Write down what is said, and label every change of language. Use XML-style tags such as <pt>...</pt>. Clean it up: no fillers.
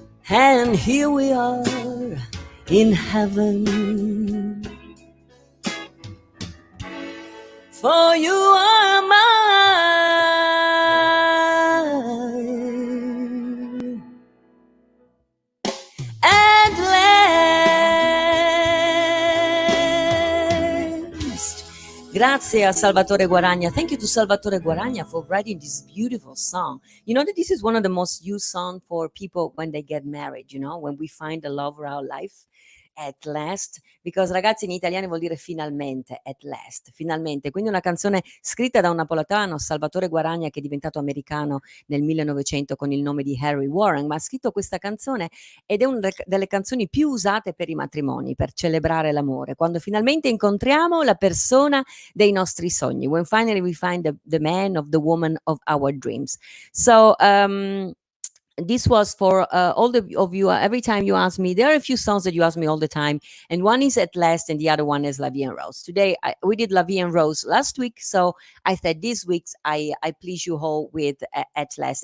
<en>And here we are in heaven, for you are mine at last.</en> <it>Grazie a</it> <en>Salvatore Guaragna. Thank you to Salvatore Guaragna for writing this beautiful song. You know that this is one of the most used songs for people when they get married, you know, when we find the love of our life. At last, because</en> <it>ragazzi in italiano vuol dire finalmente,</it> <en>at last,</en> <it>finalmente. Quindi una canzone scritta da un napoletano, Salvatore Guaragna, che è diventato americano nel 1900 con il nome di Harry Warren, ma ha scritto questa canzone ed è una delle canzoni più usate per i matrimoni, per celebrare l'amore, quando finalmente incontriamo la persona dei nostri sogni,</it> <en>when finally we find the man of the woman of our dreams. So this was for all of you. Every time you ask me, there are a few songs that you ask me all the time, and one is At Last and the other one is La Vie en Rose. Today we did La Vie en Rose last week, so I said this week's I please you all with At Last.</en>